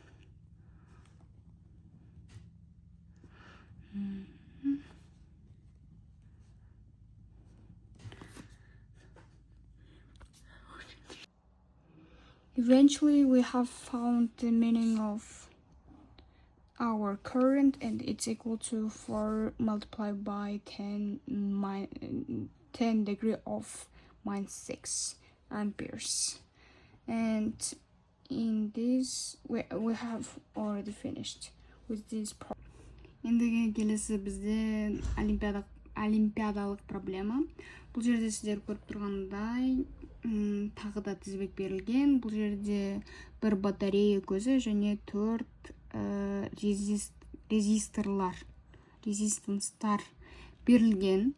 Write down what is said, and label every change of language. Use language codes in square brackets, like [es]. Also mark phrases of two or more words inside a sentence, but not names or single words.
[en] eventually we have found the meaning of our current, and it's equal to 4 multiplied by 10 degree of minus 6 amperes. And in this we have already finished with this problem. [kk] Ендігі келесі бізде олимпиадалық проблема. Бұл жерде сіздер көріп тұрғандай тағы да тізбек берілген. Бұл жерде бір батарея көзі және 4 резистанстар берілген.